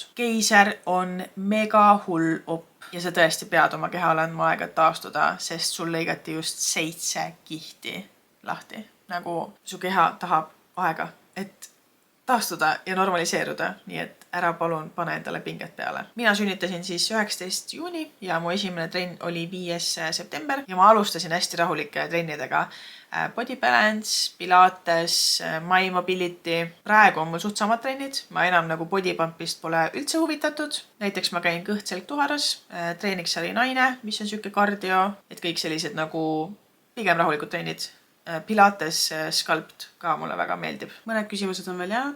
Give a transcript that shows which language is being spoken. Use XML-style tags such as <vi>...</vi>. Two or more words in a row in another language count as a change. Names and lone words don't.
<et>Keiser on mega hull opp ja sa tõesti pead oma kehale andma aega taastuda, sest sul lõigati just 7 kihti lahti. Nagu su keha tahab aega, et taastuda ja normaliseeruda, nii et ära palun pane endale pinget peale. Mina sünnitasin siis 19. juuni ja mu esimene trenn oli 5. september ja ma alustasin hästi rahulike trennidega.</et> <en>Body balance, pilates, my mobility.</en> <et>Praegu on mul suht samad trennid. Ma enam nagu body pumpist pole üldse huvitatud. Näiteks ma käin kõht-selg-tuharas. Treeniks oli naine, mis on siuke kardio, et kõik sellised nagu pigem rahulikud trennid. Pilates Sculpt ka mulle väga meeldib. Mõned küsimused on veel jäänud.</et>